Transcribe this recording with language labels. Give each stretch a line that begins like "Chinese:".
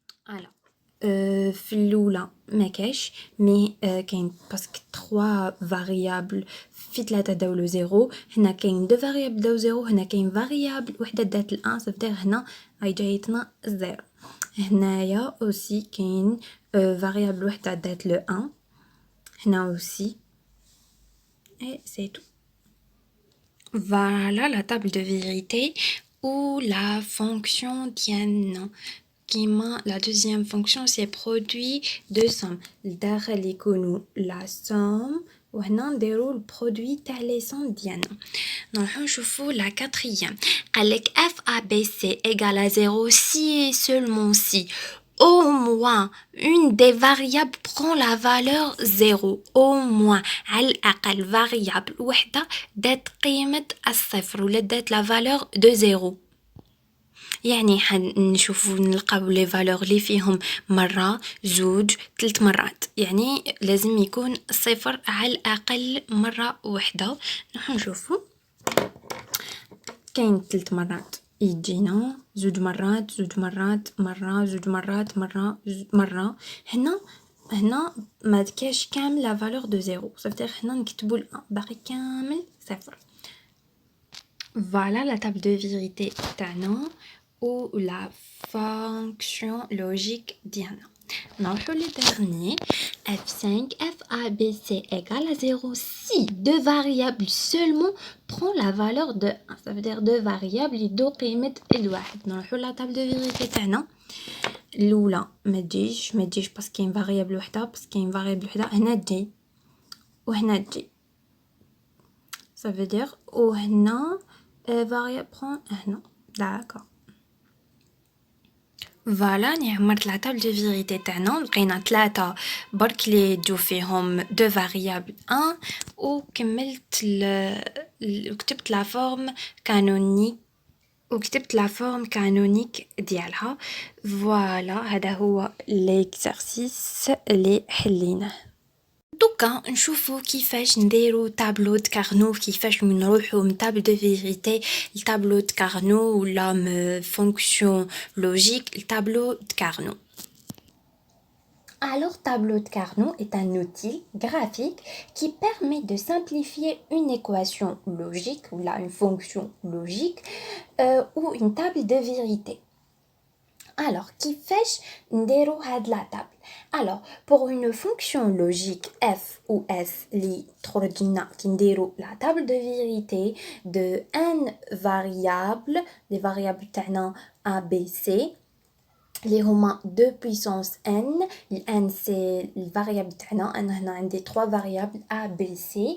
Arabic: alors في الأولى ما كاش مي كاين باسكو 3 variables في 3 داو له 0 هنا كاين 2 variables داو 0 هنا كاين variable وحده دات ل 1 صافي هنا هاي جايتنا 0 هنايا اوسي كاين variable وحده دات ل 1 هنا اوسي اي سي تو
French: Voilà la table de vérité ou la fonction
Arabic: ديالنا. كيما
French: la deuxième fonction c'est produit de somme.
Arabic: الداخل يكونوا
French: la somme
Arabic: وهنا نديرو البرودوي تاع لي سوم ديالنا. نروحو نشوفو
French: la quatrième.
Arabic: قالك
French: f a b c égale à 0 si et seulement si au moins une des variables prend la valeur 0. au moins
Arabic: على الأقل variable وحدة دات قيمة الصفر ولا دات
French: la valeur de 0.
Arabic: يعني حنشوفو نلقاو لي فالور لي فيهم مرة زوج 3 مرات يعني لازم يكون الصفر على الأقل مرة وحدة. نروح نشوفو كاين 3 مرات يجينا زوج مرات زوج مرات مرة زوج مرات مرة هنا ما كاش كامل لا فالور دو زيرو صافي هنا نكتبو باقي كامل صفر.
French: Voilà la table de vérité
Arabic: تاعنا
French: ou la fonction logique diana.
Arabic: نروحو لي dernier f5
French: f a b c égale à 0 si deux variables seulement prend la valeur de 1. ça veut dire deux variables
Arabic: يدو قيمة الواحد. نروحو la table de vérité تاعنا الأولى ما تجيش باسكو كاين فاريابل وحدة باسكو كاين فاريابل وحدة هنا تجي وهنا تجي
French: ça veut dire
Arabic: وهنا
French: variable prend
Arabic: هنا
French: d'accord.
Arabic: فوالا ني عمرت لا table de vérité تاعنا لقينا 3 برك لي يجو فيهم دو فاريابل 1 وكملت وكتبت لا فورم كانونيك ديالها. فوالا هذا هو ليكزارسيس اللي حليناه. دوكا نشوفو كيفاش نديرو طابلو د كارنو كيفاش نروحو من طابل دو فيريتي لطابلو د كارنو ولا من فونكسيون لوجيك لطابلو د كارنو.
French: Alors, tableau de Carnot est un outil graphique qui permet de simplifier une équation logique ou là une fonction logique ou une table de vérité.
Arabic: Alors, كيفاش نديرو هاد la table.
French: Alors, pour une fonction logique f ou s li
Arabic: تخرجنا كي نديرو
French: la table de vérité de n variables, les variables تاعنا a b c
Arabic: اللي هما
French: 2 puissance n. n c'est le variable
Arabic: تاعنا انا هنا عندي 3 variables a b c.